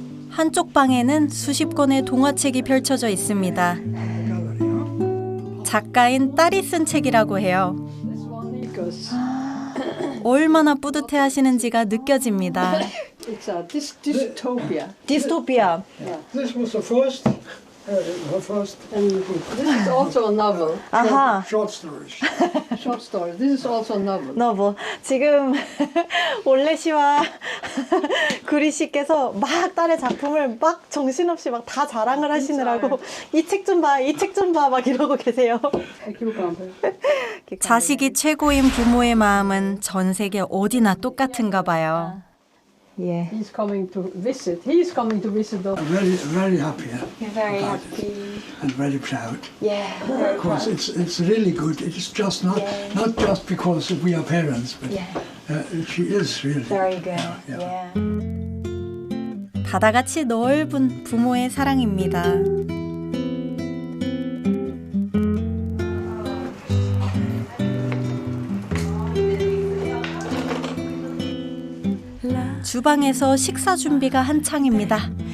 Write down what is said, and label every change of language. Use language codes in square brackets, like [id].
[ko] 한쪽 방에는 수십 권의 동화책이 펼쳐져 있습니다. 작가인 딸이 쓴 책이라고 해요. [en] Because [ko] 얼마나 뿌듯해 하시는지가 느껴집니다. [en] it's a dystopia. [ko] 디스토피아. [en] This was the first, her first And this is also a novel. [ko] 아하. [en] short stories. Short story. This is also a novel. [ko] 너무 지금 올레 씨와 구리 씨께서 막 딸의 작품을 막 정신없이 막 다 자랑을 하시느라고 이 책 좀 봐, 이 책 좀 봐 막 이러고 계세요. 자식이 최고인 부모의 마음은 전 세계 어디나 똑같은가 봐요. 예. [en] He's coming to visit. He's coming to visit us. I'm very happy You're very happy. and very proud. Yeah. Of course, it's really good. It's just not just because we are parents, but she is really Very good. Yeah. Yeah. [ko] 바다같이 넓은 부모의 사랑입니다. 주방에서 식사 준비가 한창입니다.